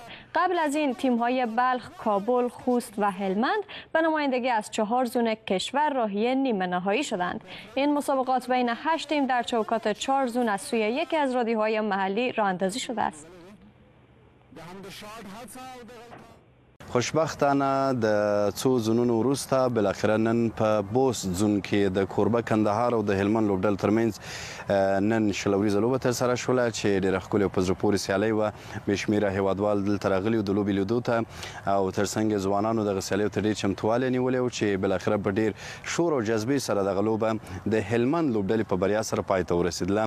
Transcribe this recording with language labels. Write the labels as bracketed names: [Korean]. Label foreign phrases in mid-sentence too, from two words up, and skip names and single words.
[Persian] قبل از این تیم‌های بلخ، کابل، خوست و هلمند به نمایندگی از 4 زون کشور راهی نیمه نهایی شدند. این مسابقات بین 8 تیم در چوکات 4 زون از سوی یکی از رادیوهای محلی راه اندازی شده است. [Pashto] خوشبختانه د څو زونونو وروسته بالاخره نن په بوست زون کې د کوربه کندهار او د هلمند لوبډلو ترمنځ نن شلوریزه لوبه ترسره شوله چې ډېره ښکلې او په زړه پورې سیالۍ وه. بې شمېره هیوادوال دلته راغلي وو د لوبې لیدو ته او تر څنګ یې ځوانانو دغه سیالیو ته ډېر چمتووالی نیولی و چې بالاخره په ډېر شور او جذبې سره دغه لوبه د هلمند لوبډلې په بریا سره پای ته ورسېدله.